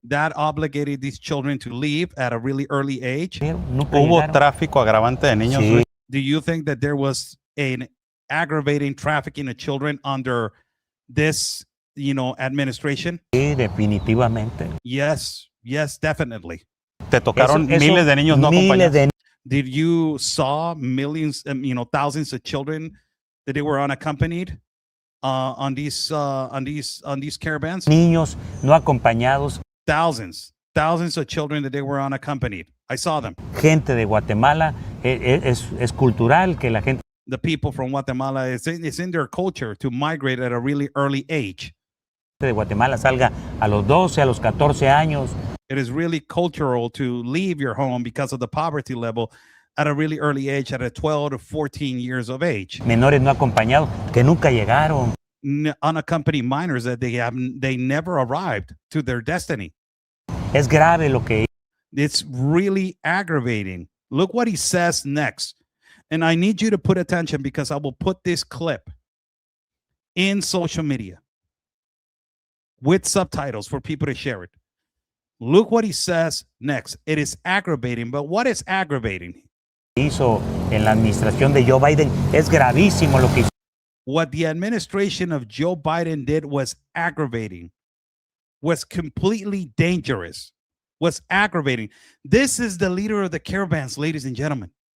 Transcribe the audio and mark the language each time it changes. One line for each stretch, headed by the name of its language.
English: That obligated these children to leave at a really early age.
Spanish: Hubo tráfico agravante de niños. Sí.
English: Do you think that there was an aggravating trafficking of children under this, administration?
Spanish: Sí, definitivamente.
English: Yes, definitely.
Spanish: Te tocaron miles de niños no acompañados.
English: Did you saw millions, thousands of children that they were unaccompanied on these caravans?
Spanish: Niños no acompañados.
English: Thousands of children that they were unaccompanied. I saw them.
Spanish: Gente de Guatemala, es cultural que la gente.
English: The people from Guatemala, it's in their culture to migrate at a really early age.
Spanish: De Guatemala salga a los 12, a los 14 años.
English: It is really cultural to leave your home because of the poverty level at a really early age, at a 12 to 14 years of age.
Spanish: Menores no acompañados que nunca llegaron.
English: Unaccompanied minors that they never arrived to their destiny.
Spanish: Es grave lo que.
English: It's really aggravating. Look what he says next. And I need you to put attention because I will put this clip in social media with subtitles for people to share it. Look what he says next. It is aggravating, but what is aggravating?
Spanish: Hizo en la administración de Joe Biden es gravísimo lo que hizo.
English: What the administration of Joe Biden did was aggravating, was completely dangerous, was aggravating. This is the leader of the caravans, ladies and gentlemen.